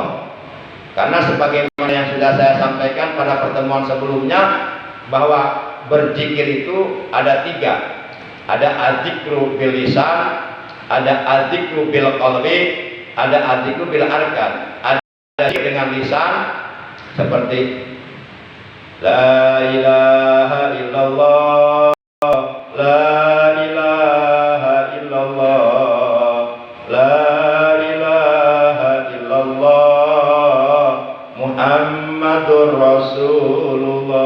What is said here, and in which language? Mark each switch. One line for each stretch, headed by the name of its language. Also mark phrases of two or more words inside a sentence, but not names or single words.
Indonesian: Karena sebagaimana yang sudah saya sampaikan pada pertemuan sebelumnya, bahwa berzikir itu ada tiga.
Arabic: Ada الذكر باللسان, ada الذكر بالقلب, ada الذكر بالأركان.
Indonesian: Ada dengan lisan seperti
Arabic: لا إله إلا الله لا إله إلا الله لا إله إلا الله محمد رسول الله.